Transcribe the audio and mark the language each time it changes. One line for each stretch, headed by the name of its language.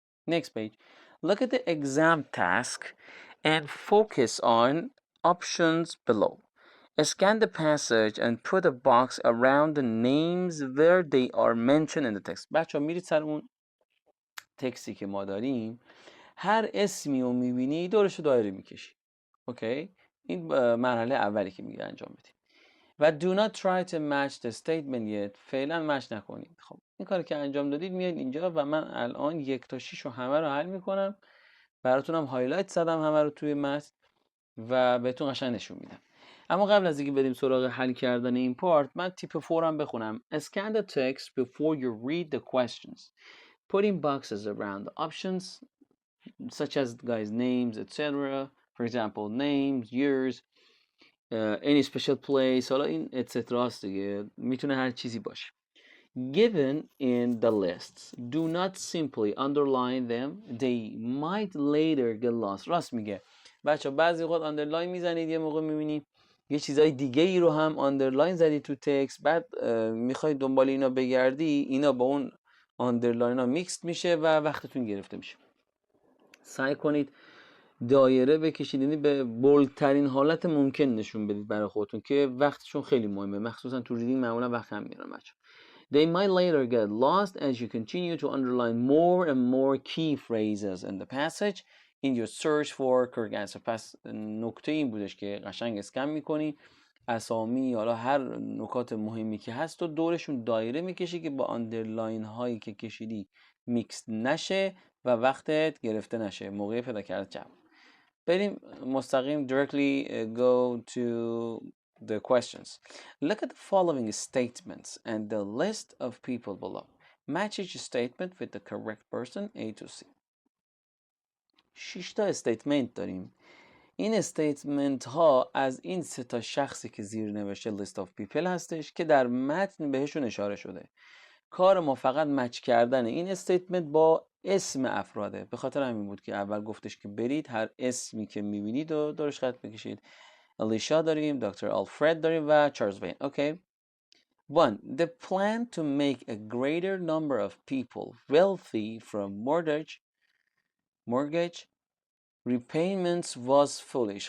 English: Next page. Look at the exam task and focus on options below. Scan the passage and put a box around the names where they are mentioned in the text.
Persian: بچه ها میرید سر اون تکستی که ما داریم، هر اسمی رو میبینی دورش رو دایره میکشی. اوکی، این مرحله اولی که میگه انجام بدید.
English: و do not try to match the statement yet.
Persian: فعلا مچ نکنید. خب این کاری که انجام دادید میاد اینجا و من الان 1 تا 6 رو همه رو حل میکنم، براتونم هایلایت زدم همه رو توی متن و بهتون قشنگ نشون میدم. اما قبل از اینکه بریم سراغ حل کردن این پارت، من تیپ 4 هم بخونم.
English: Scan the text before you read the questions. Putting boxes around the options such as guys names, etc. For example, names, years. any special place،
Persian: حالا این etc دیگه، میتونه هر چیزی باشه.
English: Given in the lists, do not simply underline them, they might later get lost.
Persian: راست میگه بچه، بعضی وقت آندرلاین میزنید، یه موقع میبینید یه چیزای دیگه ای رو هم آندرلاین زدید تو تکست، بعد میخواید دنبال اینا بگردی، اینا با اون آندرلاین ها میکس میشه و وقتتون گرفته میشه. سعی کنید دایره بکشید، یعنی به بولدترین حالت ممکن نشون بدید برای خودتون که وقتشون خیلی مهمه، مخصوصا تو ریدینگ معمولا وقت هم میرن بچه.
English: They might later get lost as you continue to underline more and more key phrases in the passage in your search for correct answer.
Persian: پس نکته این بودش که قشنگ اسکن میکنی اسامی حالا هر نکات مهمی که هست و دورشون دایره میکشی که با آندرلاین هایی که کشیدی میکس نشه و وقتت گرفته نشه موقع پیدا کردن جواب. بریم مستقیم
English: directly go to the questions. Look at the following statements and the list of people below. Match each statement with the correct person A to C.
Persian: 6 تا استیتمنت داریم. این استیتمنت ها از این 3 تا شخصی که زیر نوشته
English: list of people
Persian: هستش که در متن بهشون اشاره شده. کار ما فقط مچ کردن این استیتمنت با اسم افراده. به خاطر همین بود که اول گفتش که برید هر اسمی که میبینید و دورش خط بکشید. الیشا داریم، دکتر آلفرد داریم و چارلز وین. اوکی. 1.
English: The plan to make a greater number of people wealthy from mortgage repayments was foolish.